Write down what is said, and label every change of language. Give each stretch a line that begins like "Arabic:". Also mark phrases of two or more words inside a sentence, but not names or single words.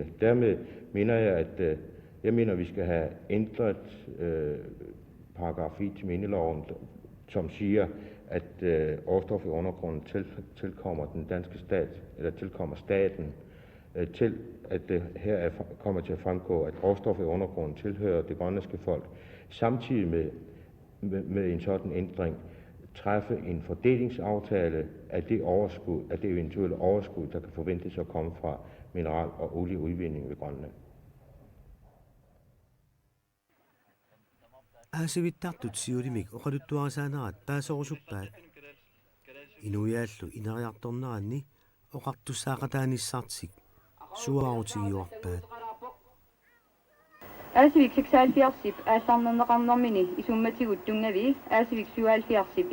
Danish: Dermed mener jeg, at vi skal have ændret paragraf 1 til mineloven, som siger, at råstof i undergrunden tilkommer den danske stat, eller tilkommer staten, til at det her kommer til at fremgå, at råstof i undergrunden tilhører det grønlandske folk. Samtidig med en sådan ændring træffe en fordelingsaftale af det overskud, af det eventuelle overskud, der kan forventes at komme fra mineral- og olieudvinding ved Grønland.
Kalaallisut: Aasivittartut siulimik oqaluttuarisaanarat paasorussuppaat inuiaallu ineriartorneranni oqartussaaqataanissartik suarutigiuarpaat Aasivik 76 aallarnerneqarnermini isummatigut tungavi aasivik 77